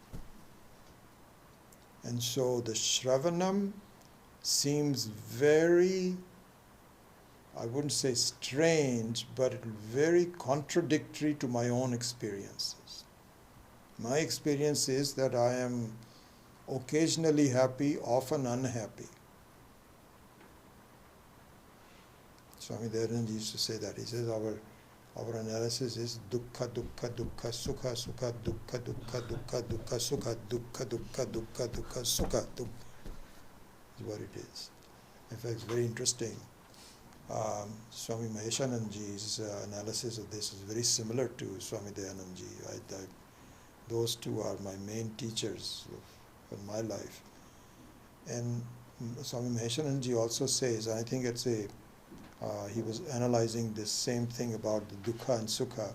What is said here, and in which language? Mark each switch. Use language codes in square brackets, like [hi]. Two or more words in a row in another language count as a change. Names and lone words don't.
[en] And so the Shravanam seems very, I wouldn't say strange, but very contradictory to my own experiences. My experience is that I am occasionally happy, often unhappy. Swami Dayanand used to say that. He says our analysis is [sa] dukkha, dukkha, dukkha, sukha, sukha, dukkha, dukkha, dukkha, dukkha, sukha, [en] dukkha, dukkha, dukkha, dukkha, sukha. Is what it is. In fact, it's very interesting. Swami Maheshananji's analysis of this is very similar to Swami Dayanandji. Those two are my main teachers in my life. And Swami Maheshananji also says, I think he was analyzing this same thing about the dukkha and sukha.